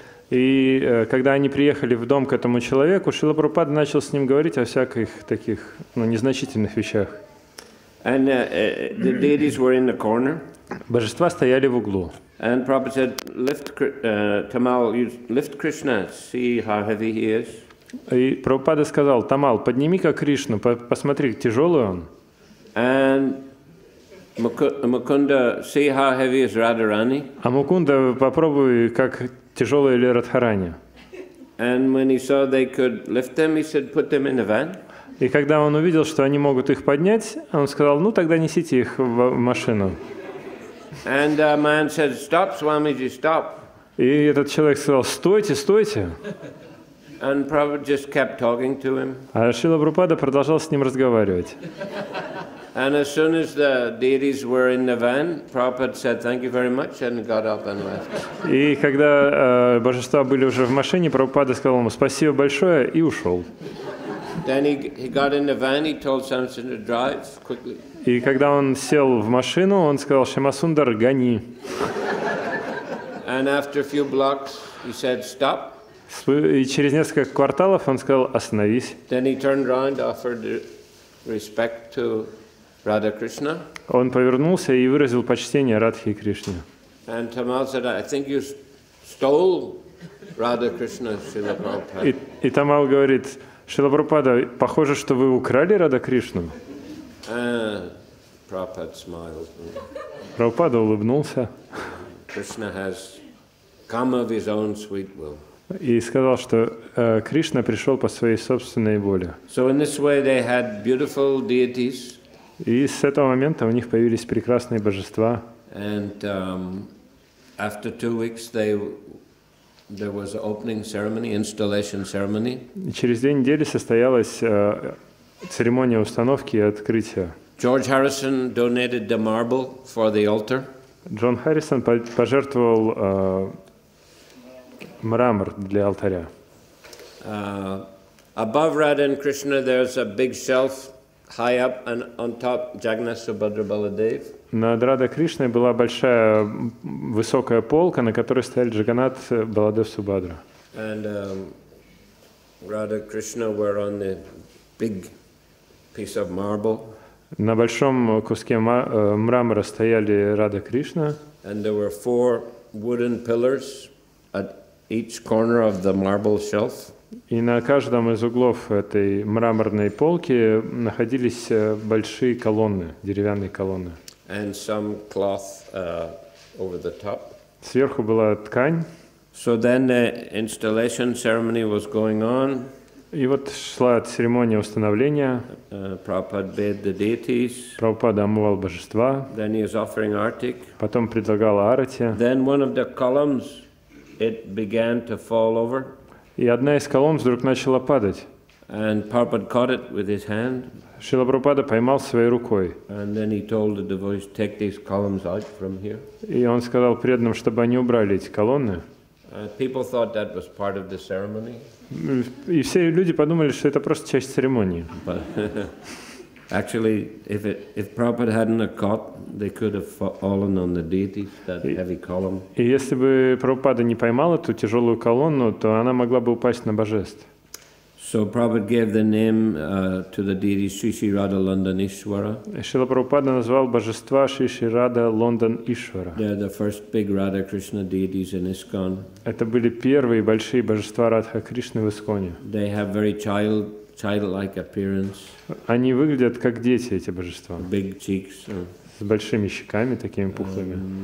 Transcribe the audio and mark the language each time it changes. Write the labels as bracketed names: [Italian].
[Russian] И когда они приехали в дом к этому человеку, Шрила Прабхупада начал с ним говорить о всяких таких незначительных вещах. [English] And the deities were in the corner. [Russian] Божества стояли в углу. [English] And Prabhupada said, Tamal, you lift Krishna, see how heavy he is. [Russian] И Прабхупада сказал: Тамал, подними-ка Кришну, посмотри, тяжелый он. [English] And Mukunda, see how heavy is Radharani. [Russian] А Мукунда, попробуй, как тяжелая ли Радхарани. [English] And when he saw they could lift them, he said, put them in the van. [Russian] И когда он увидел, что они могут их поднять, он сказал: ну тогда несите их в машину. [English] And the man said, stop, Swamiji, stop. [Russian] И этот человек сказал: стойте, стойте. [English] And Prabhupada just kept talking to him. [Russian] А Шрила Прабхупада продолжал с ним разговаривать. [English] And as soon as the deities were in the van, Prabhupada said, thank you very much, and got up and left. [Russian] И когда божества были уже в машине, Прабхупада сказал ему: спасибо большое, и ушел. [English] Then he got in the van, he told Samson to drive quickly. [Russian] И когда он сел в машину, он сказал: Шьямасундар, гони. [English] And after a few blocks, he said, stop. [Russian] И через несколько кварталов он сказал: остановись. [English] Then he turned around, offered respect to Radha Krishna. [Russian] Он повернулся и выразил почтение Радхе и Кришне. [English] And Tamal said, I think you stole Radha Krishna, Srila Prabhupada. [Russian] И Тамал говорит: Шрила Прабхупада, похоже, что вы украли Рада Кришну. [English] Prabhupada smiled. [Russian] Прабхупада улыбнулся [English] Krishna has come of his own sweet will. [Russian] и сказал, что Кришна пришел по своей собственной воле. [English] So in this way they had beautiful deities. [Russian] И с этого момента у них появились прекрасные божества. [English] And after 2 weeks there was an opening ceremony, installation ceremony. [Russian] И через 2 недели состоялась церемония установки и открытия. [English] George Harrison donated the marble for the altar. [Russian] Джон Харрисон пожертвовал мрамор для алтаря. [English] Above Radha and Krishna there's a big shelf high up, and on top Jagannath, Subhadra, Baladev. [Russian] Над Радой Кришной была большая высокая полка, на которой стояли Джаганнат, Баладев, Субхадра. [English] And Radha Krishna were on the big piece of marble. [Russian] На большом куске мрамора стояли Рада Кришна. [English] And there were 4 wooden pillars at each corner of the marble shelf. [Russian] И на каждом из углов этой мраморной полки находились большие колонны, деревянные колонны. [English] And some cloth over the top. [Russian] Сверху была ткань. [English] So then the installation ceremony was going on. [Russian] И вот шла церемония установления. [English] Prabhupada bathed the deities. [Russian] Прабхупада омывал божества. [English] Then he was offering artik. [Russian] Потом предлагал арати. [English] Then one of the columns, it began to fall over. [Russian] И одна из колонн вдруг начала падать. [English] And Prabhupada caught it with his hand. [Russian] Шрила Прабхупада поймал своей рукой. [English] And then he told the devotees, take these columns out from here. [Russian] И он сказал преданным, чтобы они убрали эти колонны. [English] People thought that was part of the ceremony. [Russian] И все люди подумали, что это просто часть церемонии. [English] But actually, if Prabhupada hadn't caught, they could have fallen on the deities, that heavy column. [Russian] И если бы Прабхупада не поймал эту тяжелую колонну, то она могла бы упасть на божеств. [English] So Prabhupada gave the name to the deity Sri Sri Radha London Ishwara. [Russian] Шрила Прабхупада назвал божества Шри Шри Рада Лондон Ишвара. [English] They're the first big Radha Krishna deities in ISKCON. [Russian] Это были первые большие божества Радха Кришны в Исконе. [English] They have very childlike appearance. [Russian] Они выглядят как дети, эти божества. [English] Big cheeks. [Russian] С большими щеками, такими пухлыми.